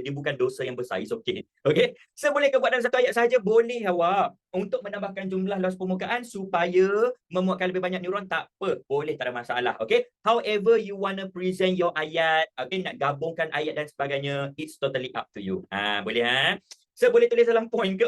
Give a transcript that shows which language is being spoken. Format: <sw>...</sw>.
<ms>Dia bukan dosa yang besar.</ms> <en>It's okay. Okay?</en> <ms>So, boleh ke buat dalam satu ayat sahaja? Boleh awak. Untuk menambahkan jumlah luas permukaan supaya memuatkan lebih banyak neuron, tak apa. Boleh, tak ada masalah. Okay?</ms> <en>However, you want to present your ayat, okay,</en> <ms>nak gabungkan ayat dan sebagainya,</ms> <en>it's totally up to you.</en> <ms>Boleh So, boleh tulis dalam point ke?</ms>